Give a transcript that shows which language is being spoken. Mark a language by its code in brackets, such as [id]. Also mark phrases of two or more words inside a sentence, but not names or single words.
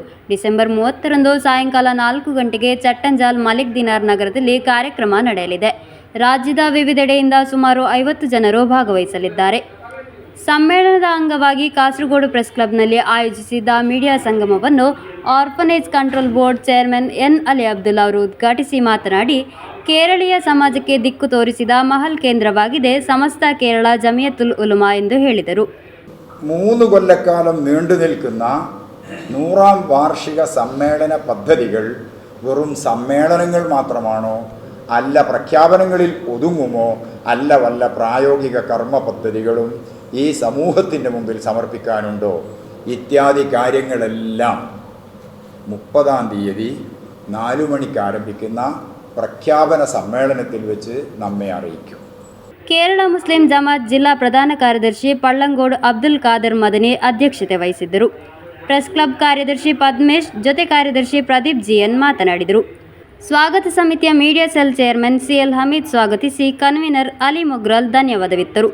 [kn] ಡಿಸೆಂಬರ್ 30ರಂದು ಸಾಯಂಕಾಲ 4 ಗಂಟೆಗೆ ಚಟ್ಟಂಜಾಲ್ ಮಾಲಿಕ್ ದಿನಾರ್ ನಗರದಲ್ಲಿ ಕಾರ್ಯಕ್ರಮ ನಡೆಯಲಿದೆ. ರಾಜ್ಯದ ವಿವಿಧೆಡೆಯಿಂದ ಸುಮಾರು 50 ಜನರು ಭಾಗವಹಿಸಲಿದ್ದಾರೆ. ಸಮ್ಮೇಳನದ ಅಂಗವಾಗಿ ಕಾಸರಗೋಡು ಪ್ರೆಸ್ ಕ್ಲಬ್ನಲ್ಲಿ ಆಯೋಜಿಸಿದ್ದ ಮೀಡಿಯಾ ಸಂಗಮವನ್ನು ಆರ್ಫನೇಜ್ ಕಂಟ್ರೋಲ್ ಬೋರ್ಡ್ ಚೇರ್ಮನ್ N. ಅಲಿ ಅಬ್ದುಲ್ಲಾ ಅವರು ಉದ್ಘಾಟಿಸಿ ಮಾತನಾಡಿ, കേരളീയ സമാജಕ್ಕೆ ದಿಕ್ಕು ತೋರಿಸಿದ ಮಹಲ್ കേന്ദ്രವಾಗಿದೆ സമസ്ത കേരള ജമിയത്തുൽ ഉലമ ಎಂದು ಹೇಳಿದರು. [ml] 3 കൊല്ലക്കാലം നീണ്ടു നിൽക്കുന്ന 100ാം വാർഷിക സമ്മേളന പദ്ധതികൾ വെറും സമ്മേളനങ്ങൾ മാത്രമാണോ, അല്ല പ്രഖ്യാപനങ്ങളിൽ ഒതുങ്ങുമോ, അല്ല വല്ല പ്രായോഗിക കർമ്മ പദ്ധതികളും ഈ സമൂഹത്തിൻ്റെ മുമ്പിൽ സമർപ്പിക്കാനുണ്ടോ? ഇത്യാദി കാര്യങ്ങളെല്ലാം 30ാം തീയതി 4 മണിക്ക് ആരംഭിക്കുന്ന പ്രഖ്യാപന സമ്മേളനത്തിൽ വെച്ച് നമ്മെ അറിയിക്കും. [kn] ಕೇರಳ ಮುಸ್ಲಿಂ ಜಮಾತ್ ಜಿಲ್ಲಾ ಪ್ರಧಾನ ಕಾರ್ಯದರ್ಶಿ ಪಳ್ಳಂಗೋಡು ಅಬ್ದುಲ್ ಖಾದರ್ ಮದನಿ ಅಧ್ಯಕ್ಷತೆ ವಹಿಸಿದ್ದರು. ಪ್ರೆಸ್ ಕ್ಲಬ್ ಕಾರ್ಯದರ್ಶಿ ಪದ್ಮೇಶ್, ಜೊತೆ ಕಾರ್ಯದರ್ಶಿ ಪ್ರದೀಪ್ GN ಮಾತನಾಡಿದರು. ಸ್ವಾಗತ ಸಮಿತಿಯ ಮೀಡಿಯಾ ಸೆಲ್ ಚೇರ್ಮನ್ CL ಹಮೀದ್ ಸ್ವಾಗತಿಸಿ ಕನ್ವೀನರ್ ಅಲಿ ಮೊಗ್ರಾಲ್ ಧನ್ಯವಾದವಿತ್ತರು.